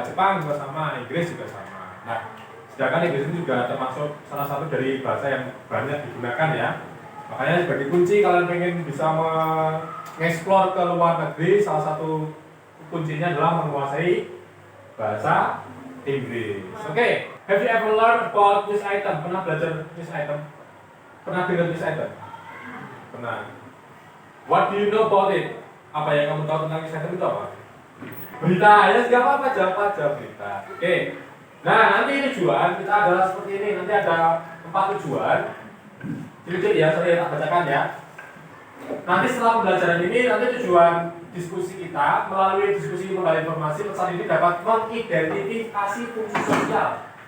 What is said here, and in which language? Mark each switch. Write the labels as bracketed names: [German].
[Indonesian] Jepang juga sama, Inggris juga sama. Nah, sedangkan Inggris ini juga termasuk salah satu dari bahasa yang banyak digunakan ya. Makanya sebagai kunci kalian pengen bisa mengeksplor ke luar negeri, salah satu kuncinya adalah menguasai bahasa Inggris. [English] Oke, have you ever learned about this item? [Indonesian] Pernah belajar [English] this item? [Indonesian] Pernah dengar [English] this item? [Indonesian] Pernah. [English] What do you know about it? [Indonesian] Apa yang kamu tahu tentang this item itu apa? Berita, ya segala apa aja berita. Oke. Nah, nanti tujuan kita adalah seperti ini. Nanti ada 4 tujuan. Jadi ya, saya tak bacakan ya. Nanti setelah pembelajaran ini, nanti tujuan diskusi kita melalui diskusi menggali informasi pesan ini dapat mengidentifikasi fungsi sosial.